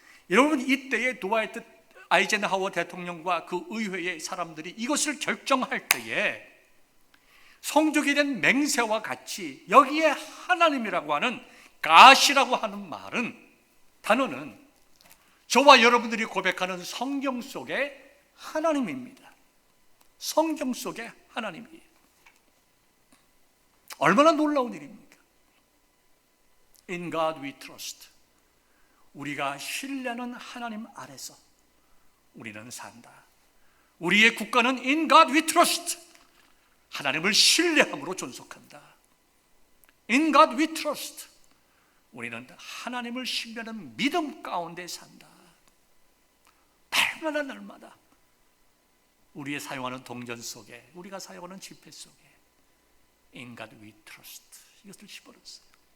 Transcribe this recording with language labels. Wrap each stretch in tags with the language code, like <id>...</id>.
<ko>여러분 이때에 드와이트 아이젠하워 대통령과 그 의회의 사람들이 이것을 결정할 때에 성적이 된 맹세와 같이 여기에 하나님이라고 하는 가시라고 하는 단어는 저와 여러분들이 고백하는 성경 속의 하나님입니다. 성경 속의 하나님이에요. 얼마나 놀라운 일입니까?</ko> <en>In God we trust.</en> <ko>우리가 신뢰하는 하나님 아래서 우리는 산다. 우리의 국가는</ko> <en>In God we trust.</en> <ko>하나님을 신뢰함으로 존속한다.</ko> <en>In God we trust.</en> <ko>우리는 하나님을 신뢰하는 믿음 가운데 산다. 날마다 우리의 사용하는 동전 속에, 우리가 사용하는 지폐 속에</ko> <en>In God we trust</en> <ko>이것을 집어넣었어요.</ko>